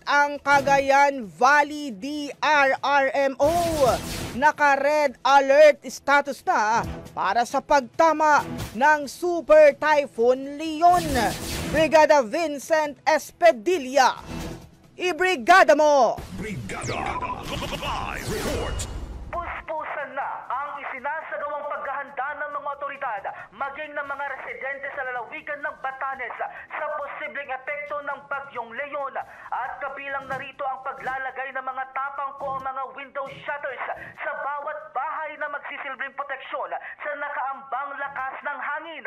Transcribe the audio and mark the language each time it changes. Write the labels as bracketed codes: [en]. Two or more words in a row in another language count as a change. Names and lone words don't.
[tl] ang Cagayan Valley DRRMO. Naka- [en] red alert status [tl] na para sa pagtama ng Super Typhoon Leon. Brigada Vincent Espedilla. Ibrigada mo! [en] Brigada Live Report. [tl] Puspusan na ang isinasagawang paghahanda ng mga otoridad maging ng mga residente sa lalawigan ng Batanes sa posibleng epekto ng bagyong Leon at kabilang narito ang paglalagay ng mga tapangko o mga [en] window shutters [tl] sa bawat bahay na magsisilbing proteksyon sa nakaambang lakas ng hangin.